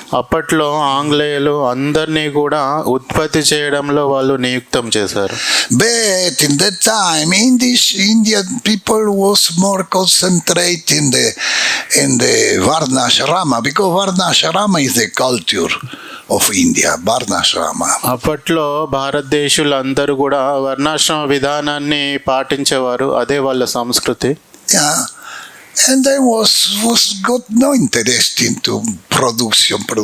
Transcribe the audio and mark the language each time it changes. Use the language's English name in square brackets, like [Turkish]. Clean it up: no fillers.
[Telugu] అప్పట్లో ఆంగ్లేయులు అందరినీ కూడా ఉత్పత్తి చేయడంలో వాళ్ళు నియుక్తం చేశారు. [English] But in that time Indian people was more concentrated in the Varnashrama, because Varnashrama is the culture of India. Varnashrama. [Telugu] అప్పట్లో భారతదేశులు అందరూ కూడా వర్ణాశ్రమ విధానాన్ని పాటించేవారు, అదే వాళ్ళ సంస్కృతి. [English] Yeah. And there was got no interest into production.